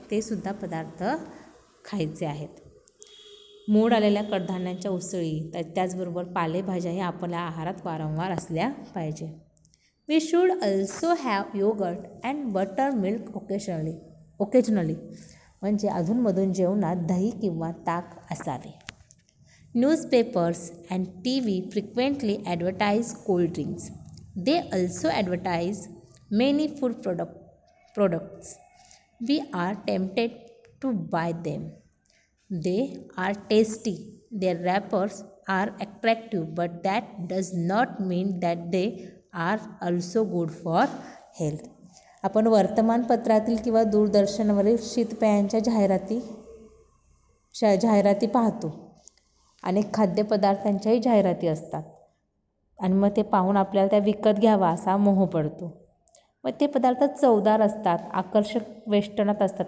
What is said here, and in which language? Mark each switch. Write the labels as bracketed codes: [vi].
[mr] ते सुद्धा पदार्थ खायचे आहेत. मोड आलेल्या कडधान्यांच्या उसळी त्याचबरोबर पालेभाज्याही आपल्या आहारात वारंवार असल्या पाहिजे. [en] we should also have yogurt and buttermilk occasionally, [mr] म्हणजे अधूनमधून जेवणात दही किंवा ताक असावे. [en] Newspapers and TV frequently advertise cold drinks. They also advertise many food products. We are tempted to buy them. They are tasty. Their wrappers are attractive, but that does not mean that they are also good for health. [mr] आपण वर्तमानपत्रातील किंवा दूरदर्शनावरील शीतपेयांच्या जाहिराती पाहतो. अनेक खाद्यपदार्थांच्याही जाहिराती असतात आणि मग ते पाहून आपल्याला त्या विकत घ्यावा असा मोह पडतो. मग ते पदार्थ चवदार असतात, आकर्षक वेष्टनात असतात.